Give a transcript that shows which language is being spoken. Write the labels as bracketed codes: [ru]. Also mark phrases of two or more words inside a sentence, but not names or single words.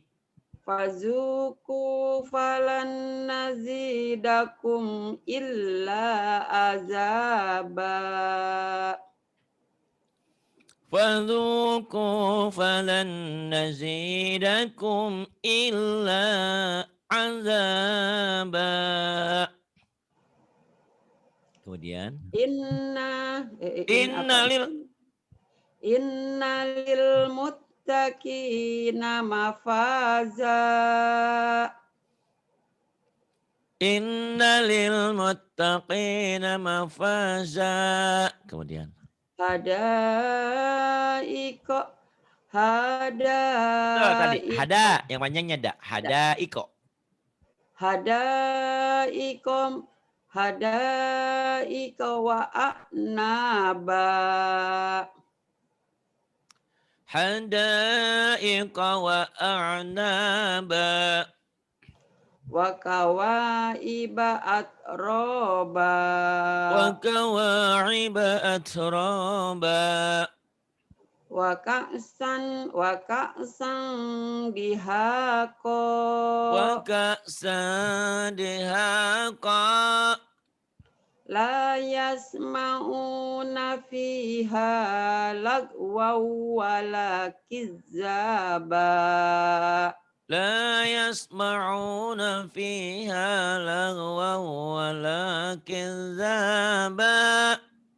[ar] فذوقوا فلن نزيدكم إلا عذابا. فذوقوا فلن نزيدكم إلا عذابا. [id] Kemudian innalil [ar] إن للمتقين مفازا. إن للمتقين مفازا. [id] Kemudian [ar] Hadaiko [id] betul tadi [ar] hadaiko [id] hada yang panjangnya hadaiko. [ar] حدائق وأعنابا. حدائق وأعنابا. وكواعب أترابا. وكواعب أترابا. وكأسا دهاقا. وكأسا دهاقا. لا يسمعون فيها لغوا ولا كذابا. لا يسمعون فيها لغوا ولا كذابا.